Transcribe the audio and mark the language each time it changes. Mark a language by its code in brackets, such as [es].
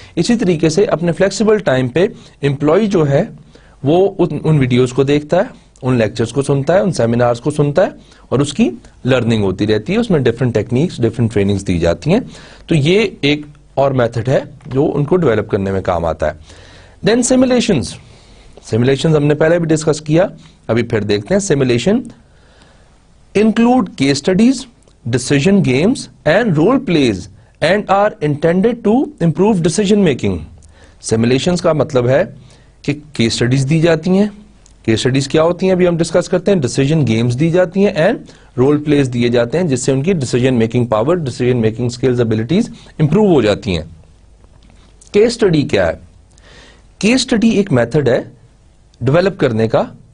[hi] इसी तरीके से अपने फ्लेक्सिबल टाइम पे एम्प्लॉय जो है वो उन वीडियोस को देखता है, उन लेक्चर्स को सुनता है, उन सेमिनार्स को सुनता है, और उसकी लर्निंग होती रहती है. उसमें डिफरेंट टेक्निक्स, डिफरेंट ट्रेनिंग्स दी जाती हैं. तो ये एक और मेथड है जो उनको डेवलप करने में काम आता है. Then simulations. सिमुलेशंस हमने पहले भी डिस्कस किया, अभी फिर देखते हैं. [en] Simulation include case studies, decision games and role plays and are intended to improve decision making. [hi] Simulations का मतलब है कि केस स्टडीज दी जाती हैं. केस स्टडीज क्या होती हैं अभी हम डिस्कस करते हैं. डिसीजन गेम्स दी जाती हैं एंड रोल प्लेस दिए जाते हैं, जिससे उनकी decision making power, decision making skills, abilities improve हो जाती हैं. केस स्टडी क्या है, केस स्टडी एक मेथड है डेवलप करने का.